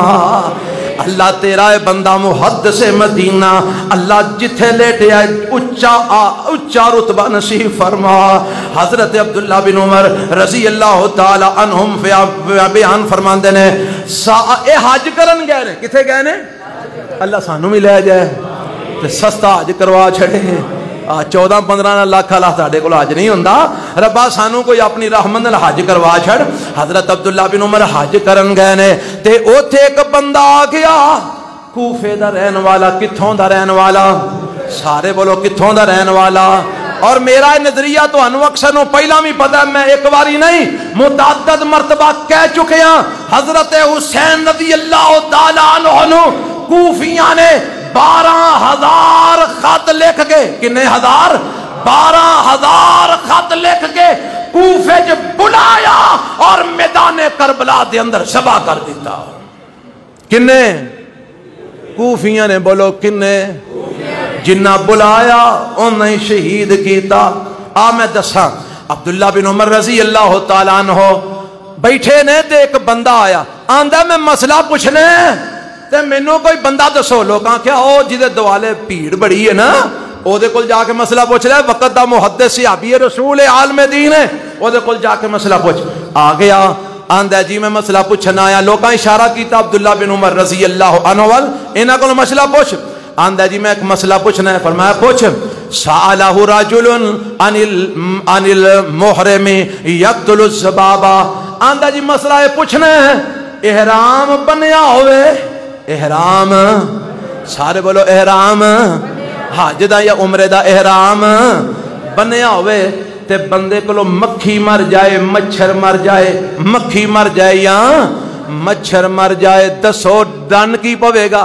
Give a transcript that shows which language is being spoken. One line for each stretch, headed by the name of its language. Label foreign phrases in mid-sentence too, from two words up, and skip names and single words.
Punjabi: اللہ تیرا اے بندہ محدث مدینہ، اللہ جتھے لیٹے آئے اچھا رتبہ نصیب فرما۔ حضرت عبداللہ بن عمر
Arabic: رضی اللہ تعالی عنہم
Punjabi: بیان فرمان دینے اے حج کرن گئے نے، کتھے گئے نے؟ اللہ سانو بھی لے جائے تے سستا حج کروا چھڑے۔ 14-15 لاکھ اللہ ساڈے کول حج نہیں ہوندا، ربا سانو کوئی اپنی رحمت نال حج کروا چھڑ۔ حضرت عبداللہ بن عمر حج کرن گئے نے تے اوتھے ایک بندہ آ گیا کوفے دا رہن والا۔ کتھوں دا رہن والا؟ سارے بولو کتھوں دا رہن والا؟ اور میرا نظریہ تو انو اکثر نو پہلا بھی پتا ہے، میں ایک باری نہیں
Urdu: متعدد مرتبہ کہہ چکے ہیں،
Punjabi: حضرت حسین
Arabic: رضی اللہ تعالی عنہ
Punjabi: کوفیاں نے 12,000 خط لکھ کے، کنے ہزار؟ 12,000 خط لکھ کے کوفے جو بلایا اور میدان کربلا دے اندر ذبح کر دیتا۔ کنے؟ کوفیاں نے، بولو کنے؟ جنہ بلایا انہیں شہید کیتا۔ میں دساں عبداللہ بن عمر
Arabic: رضی اللہ تعالیٰ عنہ
Punjabi: بیٹھے نے تے ایک بندہ آیا، آندہ میں مسئلہ پوچھنے تے مینوں کوئی بندہ دسو۔ لوگاں کیا او جدے دوالے بھیڑ بڑی ہے نا او دے کول جا کے مسئلہ پوچھ رہا ہے، وقت دا محدث صحابی رسول عالم دین ہے، او دے کول جا کے مسئلہ پوچھ۔ آ گیا آندہ جی میں مسئلہ پوچھنا آیا، لوگاں اشارہ کیتا عبداللہ بن عمر
Arabic: رضی اللہ عنہ
Punjabi: وال، انہاں کول مسئلہ پوچھ۔ آندہ جی میں ایک مسئلہ پوچھنا ہے، فرمایا پوچھ۔
Arabic: سألہ رجل عن المحرم یقتل الزبابہ،
Punjabi: آندہ جی مسئلہ ہے پوچھنا ہے، احرام بنیا ہوئے، احرام سارے بولو احرام حج دا یا عمرے دا احرام بنیا ہوئے تے بندے کو مکھی مر جائے مچھر مر جائے، مکھی مر جائے یا مچھر مر جائے، دسو ڈن کی پوے گا؟